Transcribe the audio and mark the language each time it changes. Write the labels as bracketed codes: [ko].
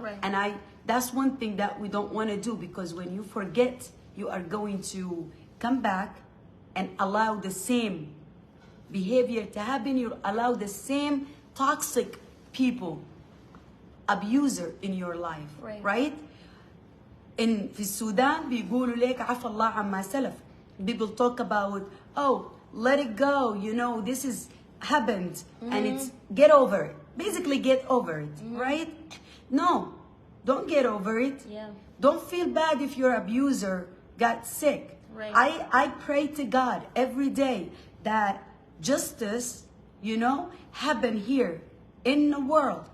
[en] And that's one thing that we don't want to do, because when you forget, you are going to come back and allow the same behavior to happen. You allow the same toxic people, abuser in your life, right? [ar] In في السودان بيقولوا لك عفى الله عما سلف. [en] People talk about, oh, let it go, you know, this is happened, and it's get over it. Basically, get over it, right? No, don't get over it. Don't feel bad if your abuser got sick. I pray to God every day that justice, you know, happen here in the world.